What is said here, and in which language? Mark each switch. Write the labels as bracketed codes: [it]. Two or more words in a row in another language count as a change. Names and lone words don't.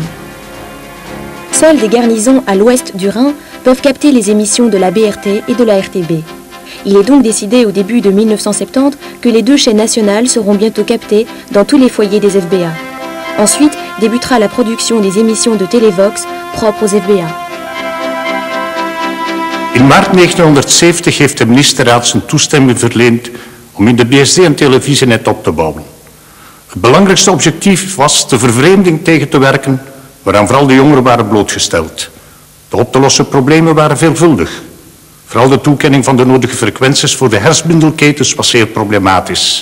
[fr] Seules des garnisons à l'ouest du Rhin peuvent capter les émissions de la BRT et de la RTB. Il est donc décidé au début de 1970 que les 2 chaînes nationales seront bientôt captées dans tous les foyers des FBA. Ensuite débutera la production des émissions de Televox propres aux FBA. [nl] In maart 1970 heeft de ministerraad zijn toestemming verleend om in de BSD een televisienet op te bouwen. Het belangrijkste objectief was de vervreemding tegen te werken, waaraan vooral de jongeren waren blootgesteld. De op te lossen problemen waren veelvuldig. Vooral de toekenning van de nodige frequenties voor de hersenbindelketens was zeer problematisch.